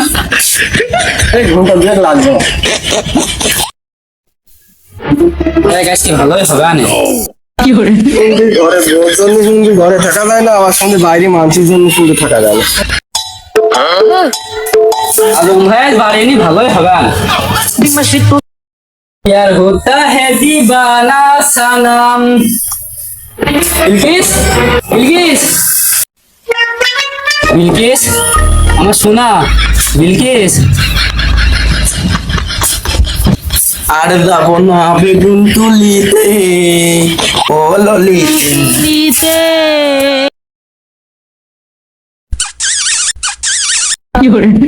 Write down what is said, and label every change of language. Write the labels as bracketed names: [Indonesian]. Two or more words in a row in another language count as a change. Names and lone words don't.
[Bangla] এই ঘন্টা দুয়েক লাগবে। আজকে ভালোই হবে আনে। কি করে? শুনছি ঘরে বউর জন্য শুনছি ঘরে থাকা যায় না, আমার সঙ্গে বাইরে মানুষের জন্য শুনতে থাকা যায় না। আলম ভাই বাড়ি নি ভালোই হবে আনে। [Spanish] Dime si tú [Hindi] यार होता है दीवाना सनम। [Bangla] बिल्किस बिल्किस बिल्किस আমার সোনা বিলকিস। আর যাবো না বেগুন তুলিতে ও ললিতে। [Spanish] dice. [Bangla] কি করে?